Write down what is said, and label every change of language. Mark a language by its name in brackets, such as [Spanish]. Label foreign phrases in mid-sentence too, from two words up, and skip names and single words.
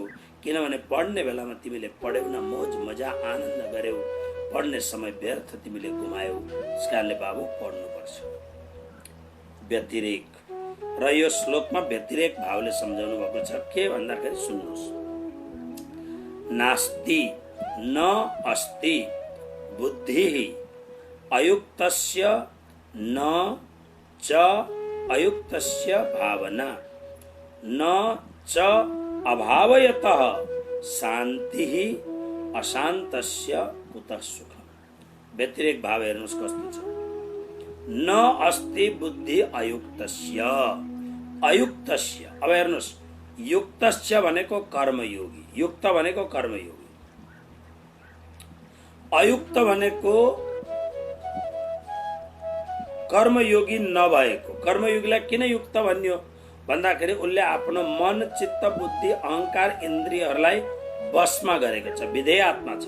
[Nepali] किनभने पढ्ने बेलामा तिमीले पढ्यौ न, मोज मजा आनन्द गर्यौ, पढ्ने समय व्यर्थ तिमीले गुमायौ। त्यसकारणले बाबु पढ्नुपर्छ। व्यतिरेक, र यो श्लोकमा व्यतिरेक भावले सम्झाउनु भएको छ। के भन्दाखेरि सुन्नुहोस्, [Sanskrit] नास्ति न अस्ति बुद्धि अयुक्तस्य न च अयुक्तस्य भावना न च अभावयतः शान्तिः अशान्तस्य कुतः सुखम्। [Nepali] व्यतिरेक भाव हेर्नुहोस् कस्तो छ। [Sanskrit] न अस्ति बुद्धि अयुक्तस्य, अयुक्तस्य। [Nepali] अब हेर्नुहोस्, युक्तस्य भनेको कर्मयोगी, युक्त भनेको कर्मयोगी, अयुक्त भनेको कर्मयोगी नभएको। कर्मयोगीलाई किन युक्त भन्यो भन्दाखेरि उसले आफ्नो मन चित्त बुद्धि अहंकार इन्द्रियहरूलाई बसमा गरेको छ, विधेय आत्मा छ।